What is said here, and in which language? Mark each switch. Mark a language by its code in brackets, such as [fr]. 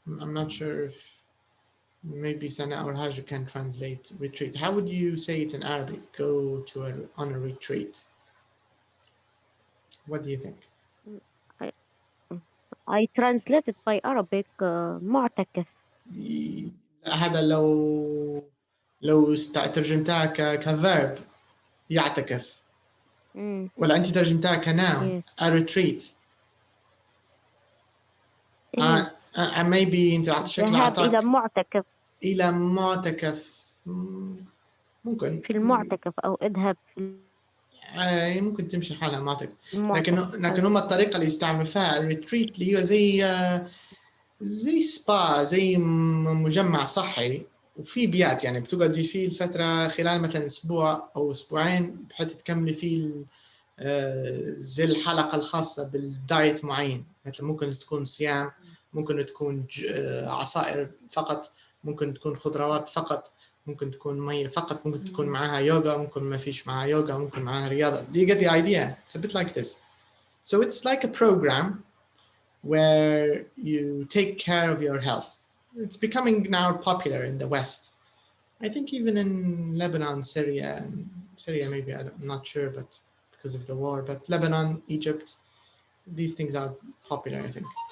[en] I'm not sure if maybe Sana or Hajj can translate retreat. How would you say it in Arabic? Go on a retreat. What do you think? I translated by Arabic معتكف. [ar] هذا لو ترجمتها كverb يعتكف. ولا أنت ترجمتها كnoun [en] a retreat. maybe [ar] أنت شكل ذهاب إلى معتكف. إلى معتكف ممكن. في المعتكف أو اذهب ممكن تمشي حالها معتكف. لكن هم الطريقة اللي يستعملوا فيها الريتريت اللي هو زي سبا، زي مجمع صحي، وفي بيات يعني بتقعدي فيه الفترة خلال مثلا أسبوع أو أسبوعين بحيث تكملي فيه زي الحلقة الخاصة بالدايت معين، مثلا ممكن تكون صيام، ممكن تكون عصائر فقط، ممكن تكون خضروات فقط، ممكن تكون مية فقط، ممكن تكون معاها يوغا، ممكن ما فيش معاها يوغا، ممكن معاها رياضة. [en] Do you get the idea? It's a bit like this. So it's like a program where you take care of your health. It's becoming now popular in the West. I think even in Lebanon, Syria maybe, I'm not sure, but because of the war, but Lebanon, Egypt, these things are popular, I think.